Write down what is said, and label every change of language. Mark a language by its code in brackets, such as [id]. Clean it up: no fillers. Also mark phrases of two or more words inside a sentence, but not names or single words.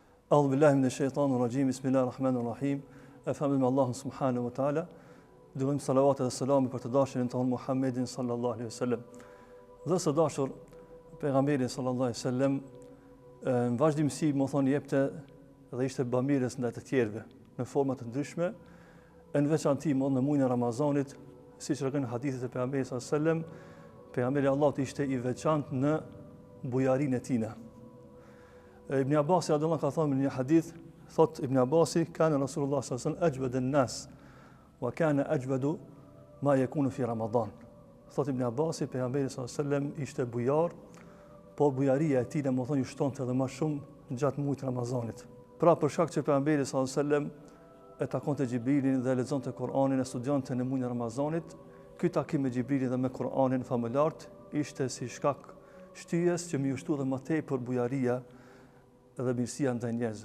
[ar] أعوذ بالله من الشيطان الرجيم. بسم الله الرحمن الرحيم. أفندم الله سبحانه وتعالى. [sq] Dërgojmë salavat dhe selam për të dashurin tonë Muhammedin [ar] صلى الله عليه وسلم. [sq] Dhe së dashur pejgamberi [ar] صلى الله عليه وسلم [sq] në vazhdimsi më thonë jepte dhe ishte bamirës ndaj të tjerëve në forma të ndryshme, në veçantë në muajin e Ramazanit, siç tregon hadithet e pejgamberit [ar] صلى الله عليه وسلم, [sq] pejgamberi Allahut ishte i veçantë në bujarinë e tij. Ibn Abbas [ar] رضي الله عنه [sq] ka thënë në një hadith, thot Ibn Abbasi, [ar] كان رسول الله صلى الله عليه وسلم أجود الناس وكان أجود ما يكون في رمضان. [sq] Thot Ibn Abbasi, pejgamberi [ar] صلى الله عليه وسلم [sq] ishte bujar, po bujaria e tij më thonë ju shtonte edhe më shumë gjatë muajit të Ramazanit. Pra për shkak që pejgamberi [ar] صلى الله عليه وسلم [sq] e takonte Xhibrilin dhe lexonte Kur'anin e studionte në muajin e Ramazanit, ky takim me Xhibrilin dhe me Kur'anin famulart ishte si shkak shtyjes që më ushtu dhe më tepër bujaria dhe mirësia ndaj njerëzve.